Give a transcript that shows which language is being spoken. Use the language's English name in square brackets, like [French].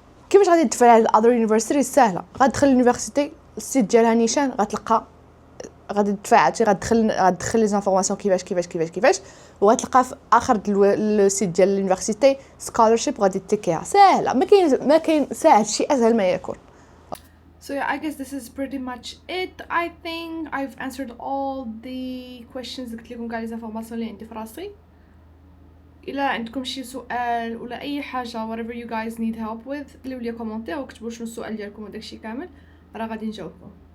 [Arabic] كيفاش غادي تدفع على [English] other universities [Arabic] سهله غتدخل اليونيفرسيتي السيت ديالها نيشان غتلقى غادي تدفع غتدخل لي زانفورماسيون كيفاش وغتلقى في اخر لو سيت ديال اليونيفرسيتي scholarship غادي تيكيها سهله ما كاين ساهل شي اسهل ما يكون. [English] So yeah, I guess this is pretty much it. I think I've answered all the questions [Arabic] قلت لكم كاع لي زانفورماسيون اللي عندي في راسي. إلا عندكم شي سؤال ولا اي حاجه [English] whatever you guys need help with [Arabic] خليو لي كومونتير وكتبوا شنو السؤال ديالكم وداكشي كامل راه غادي نجاوبكم.